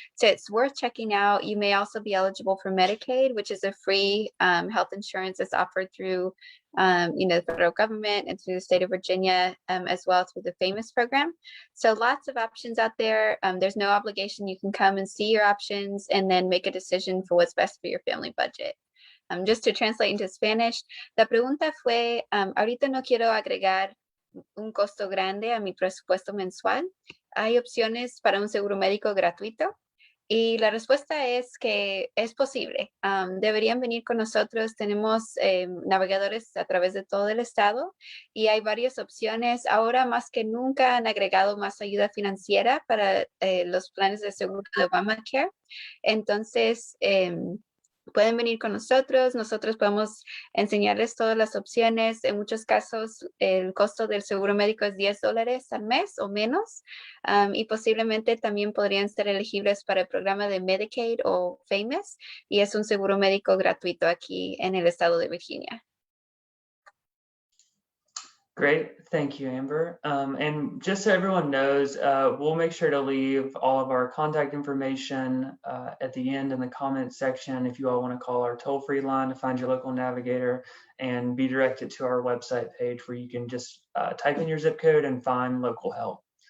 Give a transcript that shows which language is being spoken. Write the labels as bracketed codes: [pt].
[en] So it's worth checking out. You may also be eligible for Medicaid, which is a free health insurance that's offered through the federal government and through the state of Virginia, as well through the FAMOUS program. So lots of options out there. There's no obligation. You can come and see your options and then make a decision for what's best for your family budget. Just to translate into Spanish, [es] la pregunta fue, ahorita no quiero agregar un costo grande a mi presupuesto mensual. ¿Hay opciones para un seguro médico gratuito? Y la respuesta es que es posible. Deberían venir con nosotros. Tenemos navegadores a través de todo el estado y hay varias opciones. Ahora más que nunca han agregado más ayuda financiera para los planes de seguro de Obamacare. Entonces, pueden venir con nosotros. Nosotros podemos enseñarles todas las opciones. En muchos casos, el costo del seguro médico es $10 al mes o menos. Y posiblemente también podrían ser elegibles para el programa de Medicaid o FAMOUS. Y es un seguro médico gratuito aquí en el estado de Virginia. [en] Great, thank you, Amber. And just so everyone knows, we'll make sure to leave all of our contact information at the end in the comments section if you all want to call our toll-free line to find your local navigator and be directed to our website page where you can just type in your zip code and find local help.